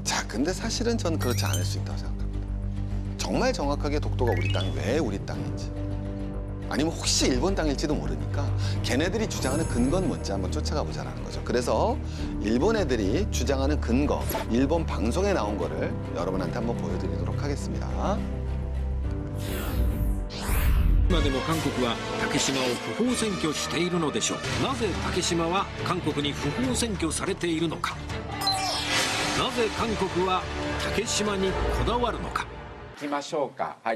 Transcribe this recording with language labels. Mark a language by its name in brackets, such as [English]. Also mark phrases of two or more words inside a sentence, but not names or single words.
[Korean] 자, 근데 사실은 저는 그렇지 않을 수 있다고 생각합니다. 정말 정확하게 독도가 우리 땅이 왜 우리 땅인지, 아니면 혹시 일본 땅일지도 모르니까 걔네들이 주장하는 근거는 뭔지 한번 쫓아가 보자라는 거죠. 그래서 일본 애들이 주장하는 근거, 일본 방송에 나온 거를 여러분한테 한번 보여드리도록 하겠습니다. [Japanese] 今でも韓国は竹島を不法占拠しているのでしょう。なぜ竹島は韓国に不法占拠されているのか。なぜ韓国は竹島にこだわるのか。いきましょうか。はい。